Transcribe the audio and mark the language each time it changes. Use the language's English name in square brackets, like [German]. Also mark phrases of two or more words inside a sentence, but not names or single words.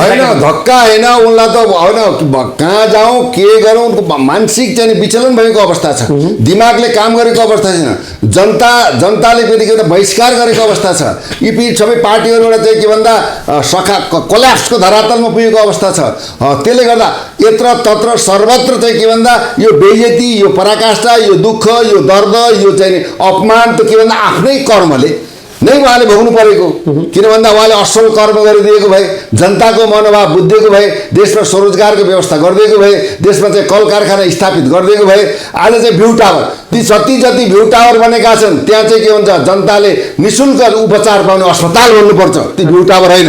[Nepali] होइन, धक्का होइन, उनलाई त होइन कहाँ जाउँ के गरौँ, उनको मानसिक चाहिँ विचलन भएको अवस्था छ, दिमागले काम गरेको अवस्था छैन। जनताले फेरि के भन्दा बहिष्कार गरेको अवस्था छ। यी सबै पार्टीहरूबाट चाहिँ के भन्दा कोल्याप्सको धरातलमा पुगेको अवस्था छ। त्यसले गर्दा यत्र तत्र सर्वत्र चाहिँ के भन्दा यो बेइज्जती, यो पराकाष्ठा, यो दुःख, यो दर्द, यो चाहिँ अपमान त के भन्दा आफ्नै कर्मले नै उहाँले भोग्नु परेको। किन भन्दा उहाँले असल कर्म गरिदिएको भए, जनताको मनोभाव बुझिदिएको भए, देशमा स्वरोजगारको व्यवस्था गरिदिएको भए, देशमा चाहिँ कल कारखाना स्थापित गरिदिएको भए, आज चाहिँ [English] view tower, [Nepali] ती जति [English] view tower [Nepali] बनेका छन् त्यहाँ चाहिँ के भन्छ, जनताले निःशुल्क उपचार पाउने अस्पताल बन्नुपर्छ, ती [English] view tower [Nepali] होइन।